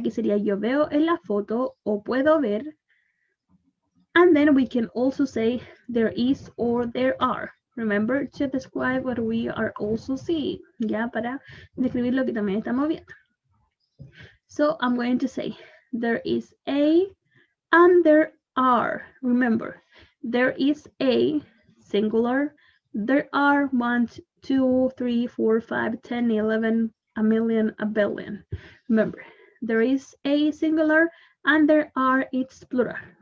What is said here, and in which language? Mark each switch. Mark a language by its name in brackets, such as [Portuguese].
[Spanish] Que sería yo veo en la foto o puedo ver. [English] And then we can also say there is or there are. Remember to describe what we are also seeing. [Spanish] ¿Ya? Para describir lo que también estamos viendo. [English] So I'm going to say there is a and there are. Remember, there is a singular. There are 1, 2, 3, 4, 5, 10, 11, a million, a billion. Remember, there is a singular and there are it's plural.